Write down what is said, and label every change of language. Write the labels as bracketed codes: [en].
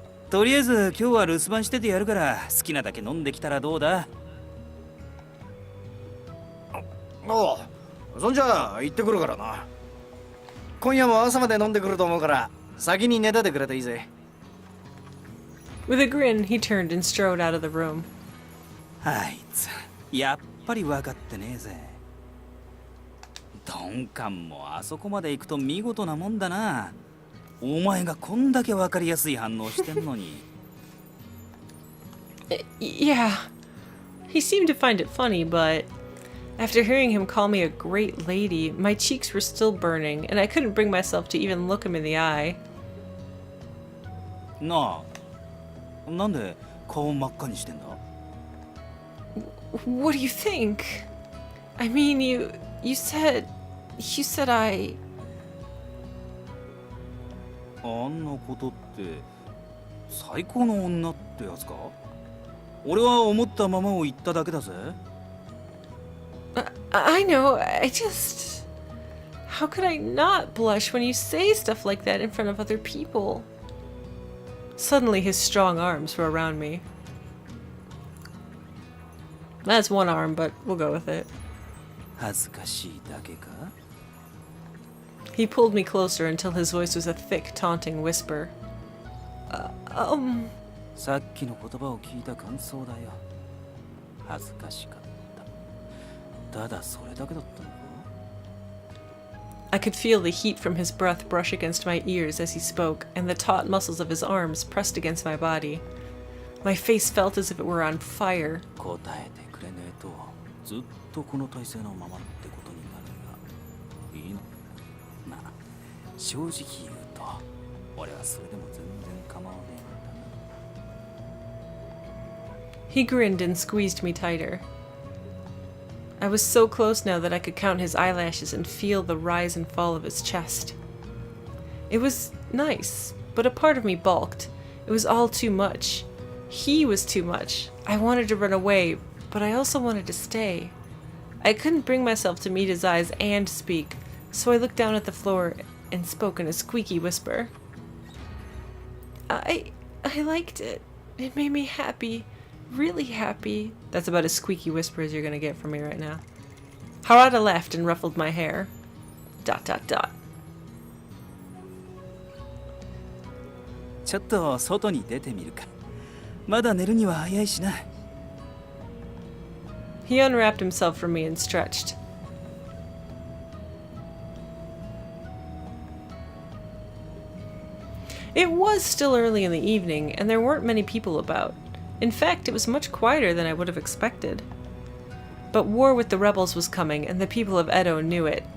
[ja] とりあえず今日は留守番しててやるから、好きなだけ飲んできたらどうだ？おう、そんじゃ行ってくるからな。今夜も朝まで飲んでくると思うから先に寝ててくれていいぜ。 [en] With a grin, he turned and strode out of the room. [ja] あいつ、やっぱり分かってねえぜ。鈍感もあそこまで行くと見事なもんだな。お前がこんだけ分かりやすい反応してんのに。 [en] Yeah. He seemed to find it funny, but after hearing him call me a great lady, my cheeks were still burning, and I couldn't bring myself to even look him in the eye. [ja] なあ、なんで顔真っ赤にしてんだ？ [en] What do you think? I mean, you said I... [ja] あんなことって最高の女ってやつか？俺は思ったままを言っただけだぜ。 [en] I know, I just... How could I not blush when you say stuff like that in front of other people? Suddenly his strong arms were around me. That's one arm, but we'll go with it. [ja] 恥ずかしいだけか？ [en] He pulled me closer until his voice was a thick, taunting whisper. [ja] さっきの言葉を聞いた感想だよ。恥ずかしかった。ただそれだけだったのか？ [en] I could feel the heat from his breath brush against my ears as he spoke, and the taut muscles of his arms pressed against my body. My face felt as if it were on fire. [ja] 答えてくれねえとずっとこの体勢のままってことになるがいいの？まあ正直言うと俺はそれでも全然構わねえんだな。 [en] He grinned and squeezed me tighter. I was so close now that I could count his eyelashes and feel the rise and fall of his chest. It was nice, but a part of me balked. It was all too much. He was too much. I wanted to run away, but I also wanted to stay. I couldn't bring myself to meet his eyes and speak, so I looked down at the floor and spoke in a squeaky whisper. I liked it. It made me happy. Really happy. That's about as squeaky whisper as you're gonna get from me right now. Harada laughed and ruffled my hair. ... [ja] ちょっと外に出てみるか。まだ寝るには早いしな。 [en] He unwrapped himself from me and stretched. It was still early in the evening, and there weren't many people about. In fact, it was much quieter than I would have expected. But war with the rebels was coming, and the people of Edo knew it.